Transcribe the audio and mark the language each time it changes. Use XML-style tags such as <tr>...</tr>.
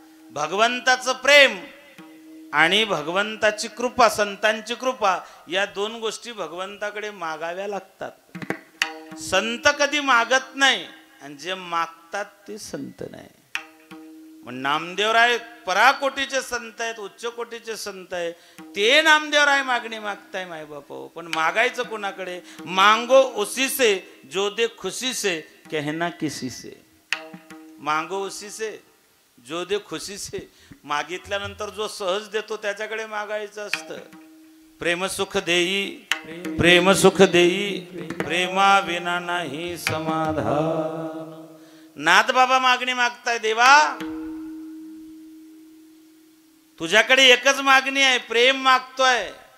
<mr>भगवंताचं प्रेम आणि भगवंताची कृपा, संतांची कृपा, या दोन गोष्टी भगवंताकडे मागाव्या लागतात. संत कधी मागत नाही आणि जे मागतात ते संत नाही. मग नामदेवराय पराकोटीचे संत आहेत, उच्च कोटीचे संत आहे. ते नामदेवराय मागणी मागताय माय बापो. पण मागायचं कोणाकडे?</mr> <hi>मांगो उसी से जो दे खुशी से, कहना किसी से. मांगो उसी से जो दे खुशी से.</hi> <mr>मागितल्यानंतर जो सहज देतो त्याच्याकडे मागायचं असतं. प्रेम सुख देई, प्रेम सुख देई, प्रेमा विना नाही समाधान. नाथ बाबा मागणी मागताय, देवा तुझ्याकडे एकच मागणी आहे, प्रेम मागतोय.</mr>